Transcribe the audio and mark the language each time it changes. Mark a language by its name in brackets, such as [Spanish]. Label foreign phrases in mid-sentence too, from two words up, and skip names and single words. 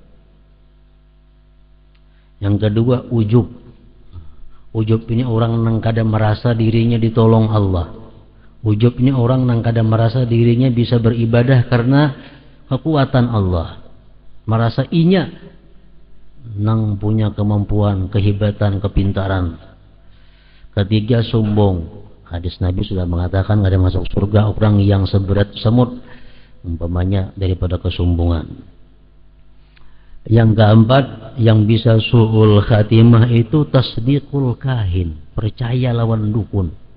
[Banjar] Yang kedua, ujub. Ujub ini orang yang kada merasa dirinya ditolong Allah. Ujub ini orang yang kada merasa dirinya bisa beribadah karena kekuatan Allah. Merasa inya nang punya kemampuan, kehebatan, kepintaran. Ketiga, sombong. Hadis Nabi sudah mengatakan ada masuk surga orang yang seberat semut, umpamanya daripada kesombongan. Yang keempat, yang bisa su'ul khatimah itu [Arabic] tasdiqul kahin, [Banjar] percaya lawan dukun.